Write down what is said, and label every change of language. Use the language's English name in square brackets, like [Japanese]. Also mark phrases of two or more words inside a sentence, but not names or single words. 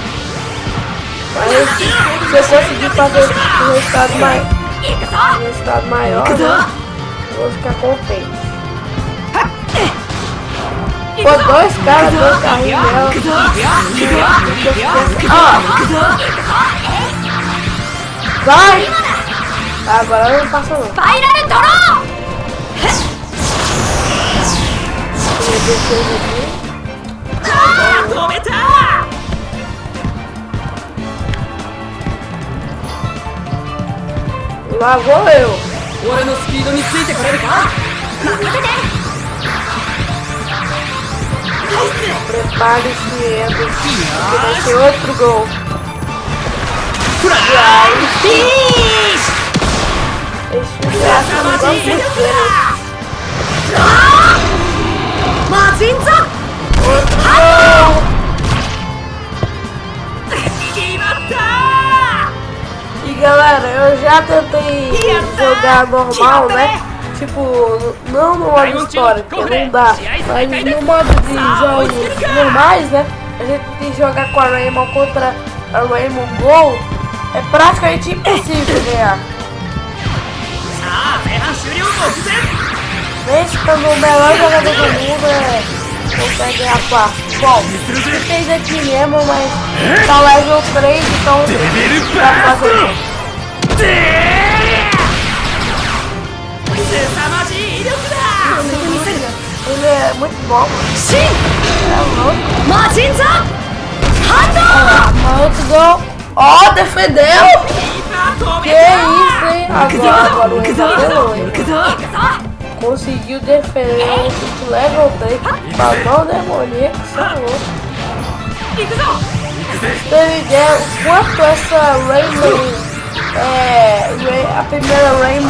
[Portuguese] Mas se eu conseguir fazer um resultado maior, né, eu vou ficar contente. Pô, dois caras, dois carrinhos dela. Vai! Agora não passa não. [Japanese] スパイラルドロー止めた。 [Portuguese] Lá vou eu. [Japanese] 俺のスピードについてこれるか。 [Portuguese] Prepare-se, Endo, que vai ser outro gol. [Japanese] フライフィッシ [Portuguese] Esse é assim, [Japanese] ュ。 [Portuguese] não [Japanese] マジ [Portuguese] gosto [Japanese] 威 [Portuguese] de [Japanese] 力 [Portuguese] ver. [Japanese] だ。マジンザ [Portuguese] Outro gol. [Japanese] 決まった。 [Portuguese] E galera, eu já tentei jogar normal, né? Tipo, não no modo história, porque não dá. Mas no modo de jogos normais, né? A gente tem que jogar com a Rainbow contra a Rainbow Gold. É praticamente impossível ganhar. [Japanese] さあ前半終了目前。 [Portuguese] Mesmo quando o melhor jogador do mundo consegue ganhar fácil. Bom, você fez aqui mesmo, mas tá level 3, então dá pra fazer. [Japanese] 凄まじい威力だ。 [Portuguese] Ele é muito bom. [Japanese] シン [Portuguese] É louco. [Japanese] マジンザハンド [Portuguese] Olha lá, mas outro gol. Ó, defendeu! [Japanese] キーパー止 [Portuguese] Que [Japanese] めた。 [Portuguese] isso, hein? Agora o Enzo [Japanese] 行くぞ [Portuguese] conseguiu defender o chute level 3. Balão demoníaco, você é louco. [Japanese] 行くぞ。 [Portuguese] Tem ideia o quanto essa Rainbow a primeira Rainbow é tão ruim.